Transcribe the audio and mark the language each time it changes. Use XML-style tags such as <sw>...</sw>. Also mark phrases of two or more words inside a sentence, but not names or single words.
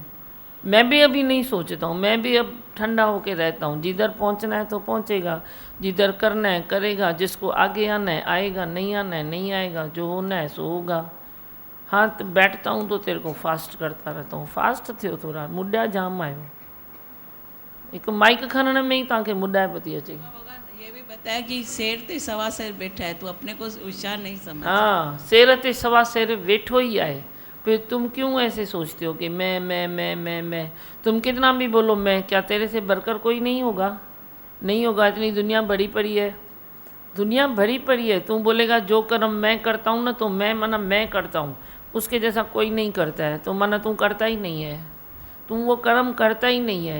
<hi>मैं भी अभी नहीं सोचता हूँ, मैं भी अब ठंडा होके रहता हूँ। जिधर पहुँचना है तो पहुँचेगा, जिधर करना है करेगा, जिसको आगे आना है आएगा, नहीं आना है नहीं आएगा, जो होना है सो होगा। हाँ, तो बैठता हूँ तो तेरे को फास्ट करता रहता हूँ।</hi> <sd>फास्ट थियो थोड़ा, मुद्दा जाम आयो। एक माइक खणण में ही तव्हांखे मुद्दा पती अचे।</sd> <hi>ये भी बताया कि शेर ते सवा शेर बैठा है, तो अपने को होशियार नहीं समझ।</hi> <sd>हाँ, शेर ते सवा शेर वेठो ही आए।</sd> <hi>फिर तुम क्यों ऐसे सोचते हो कि मैं। तुम कितना भी बोलो मैं, क्या तेरे से बढ़कर कोई नहीं होगा? नहीं होगा। इतनी दुनिया भरी पड़ी है, दुनिया भरी पड़ी है। तू बोलेगा जो कर्म मैं करता हूँ ना, तो मैं माना मैं करता हूँ, उसके जैसा कोई नहीं करता है, तो माना तू करता ही नहीं है, तू वो कर्म करता ही नहीं है।</hi>